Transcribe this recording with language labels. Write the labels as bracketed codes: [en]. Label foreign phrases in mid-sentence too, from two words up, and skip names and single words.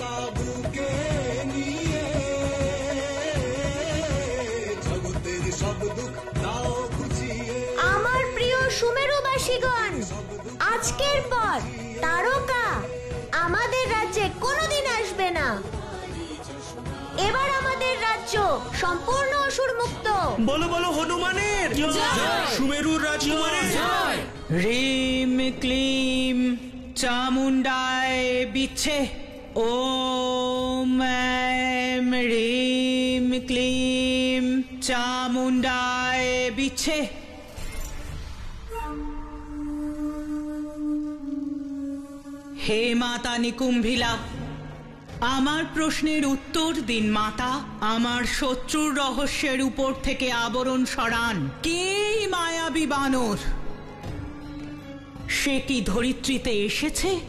[bn] আমার প্রিয় সুমেরুবাসীগণ, আজকের পর তারকা আমাদের রাজ্যে কোনোদিন আসবে না। এবার আমাদের রাজ্য সম্পূর্ণ অসুর মুক্ত। বলো বলো হনুমানের সুমেরুর রাজকুমারের জয়। [sa] ह्रीं क्लीं चामुण्डाय विच्छे। ओम ऐं ह्रीं क्लीं चामुण्डाय विच्छे। [bn] হে মাতা নিকুম্ভিলা, আমার প্রশ্নের উত্তর দিন মাতা। আমার শত্রুর রহস্যের উপর থেকে আবরণ সরান। কে মায়াবী বানর? সে কি ধরিত্রীতে এসেছে?